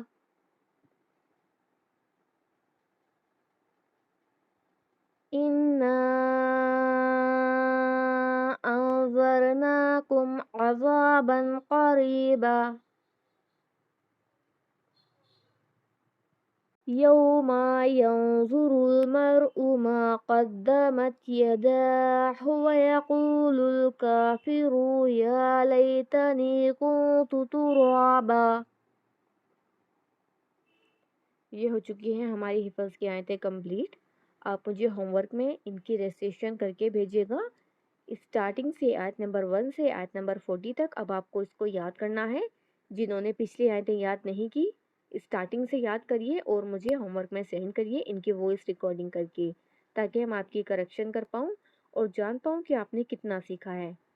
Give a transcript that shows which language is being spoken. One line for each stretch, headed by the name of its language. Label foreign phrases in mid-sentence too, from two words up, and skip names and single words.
Arabic: إنا أنذرناكم عذابا قريبا. يوم ينظر المرء ما قدمت يداه ويقول الكافر يا ليتني كنت ترابا.
Hindi: ये हो चुकी है हमारी हिफ़्ज़ की आयतें कंप्लीट। आप मुझे होमवर्क में इनकी रेसिटेशन करके भेजिएगा। स्टार्टिंग से आयत नंबर 1 से आयत नंबर 40 तक अब आपको इसको याद करना है। जिन्होंने पिछली आयतें याद नहीं की, स्टार्टिंग से याद करिए और मुझे होमवर्क में सेंड करिए इनकी
English: voice recording
Hindi: करके, ताकि हम आपकी करेक्शन कर पाऊँ और जान पाऊँ कि आपने कितना सीखा है।